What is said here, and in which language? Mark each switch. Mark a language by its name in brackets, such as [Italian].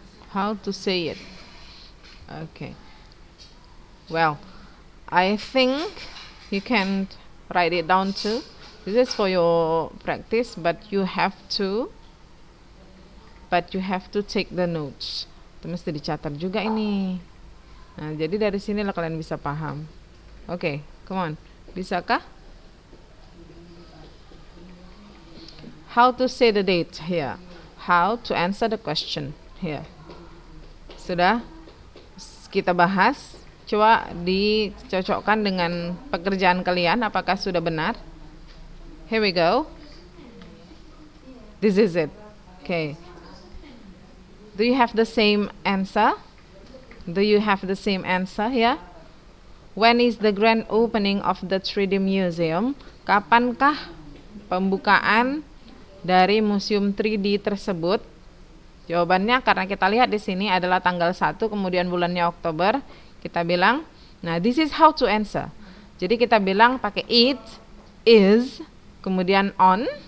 [English] How to say it? Okay. Well, I think you can write it down too. This is for your practice, but you have to take the notes. [Indonesian] Itu mesti dicatat juga ini. Nah, jadi dari sinilah kalian bisa paham. [English] Okay, come on. [Indonesian] Bisakah? [English] How to say the date here? How to answer the question here? [Indonesian] Sudah kita bahas. Coba dicocokkan dengan pekerjaan kalian. Apakah sudah benar? [English] Here we go. This is it. Okay. Do you have the same answer? Do you have the same answer here? When is the grand opening of the 3D museum? [Indonesian] Kapankah pembukaan dari museum 3D tersebut? Jawabannya karena kita lihat di sini adalah tanggal 1, kemudian bulannya Oktober. Kita bilang, nah [English] this is how to answer. [Indonesian] Jadi kita bilang pakai it, is, kemudian on.